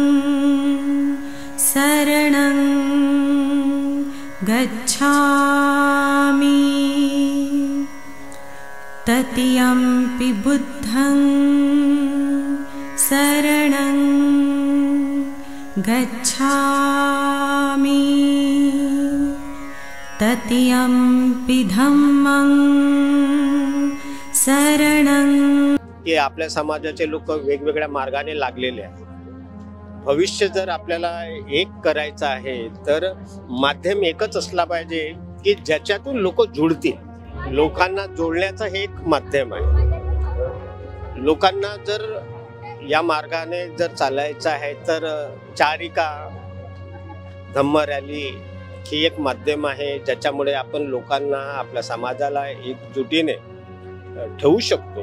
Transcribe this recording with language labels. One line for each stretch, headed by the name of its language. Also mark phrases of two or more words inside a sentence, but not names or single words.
Pali: शरणं गच्छामि तृतीयंपि बुद्धं शरणं गच्छामि तृतीयंपि धम्मं शरणं।
Marathi: की आपल्या समाजाचे लोक वेगवेगळ्या मार्गाने लागलेले आहेत। भविष्य जर आपल्याला एक करायचं आहे तर माध्यम एकच असला पाहिजे की ज्याच्यातून लोक जुळतील। लोकांना जोडण्याचं हे एक माध्यम आहे। लोकांना जर या मार्गाने जर चालायचं आहे तर चारिका धम्म रॅली ही एक माध्यम आहे ज्याच्यामुळे आपण लोकांना आपल्या समाजाला एकजुटीने ठेवू शकतो।